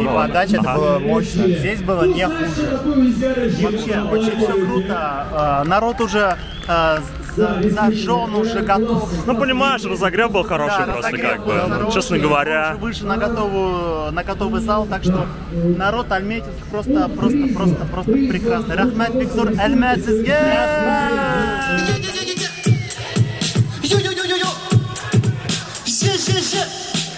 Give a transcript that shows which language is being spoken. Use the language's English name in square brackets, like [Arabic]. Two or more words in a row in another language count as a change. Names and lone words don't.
[Russian] И подача это было мощно. Здесь было не хуже. Вообще, очень все круто. Народ уже зажжен, уже готов. Ну, понимаешь, разогрев был хороший, Да, просто разогрев как был бы. хороший, Честно говоря. уже выше на готовый зал, так что народ Альметьевск просто прекрасный. Рахмат Виктор Альметьевск. Ё-ё-ё-ё-ё!